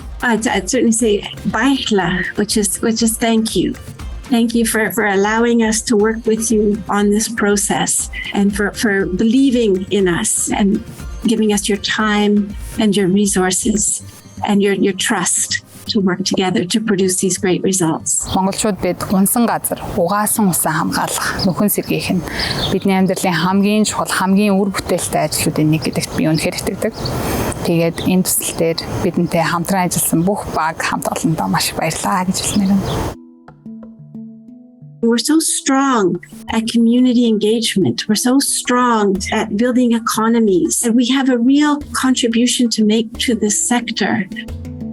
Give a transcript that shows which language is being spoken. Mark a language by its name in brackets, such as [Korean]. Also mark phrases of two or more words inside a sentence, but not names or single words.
[English] I'd certainly say Bayatla, which is thank you. Thank you for allowing us to work with you on this process and for believing in us and giving us your time and your resources and your trust to work together to produce these great results. [Mongolian] Монголчууд бид унсан газар, угаасан усан хамгаалах, нөхөн сэргийх нь бидний амьдралын хамгийн чухал, хамгийн үр бүтээлтэй ажлуудын нэг гэдэгт би үнэхээр итгэдэг. Тэгээд энэ төсөл дээр бидэнтэй хамтран ажилласан бүх баг хамт олондоо маш их баярлалаа гэж хэлмээр байна. [English] We're so strong at community engagement. We're so strong at building economies. And we have a real contribution to make to this sector.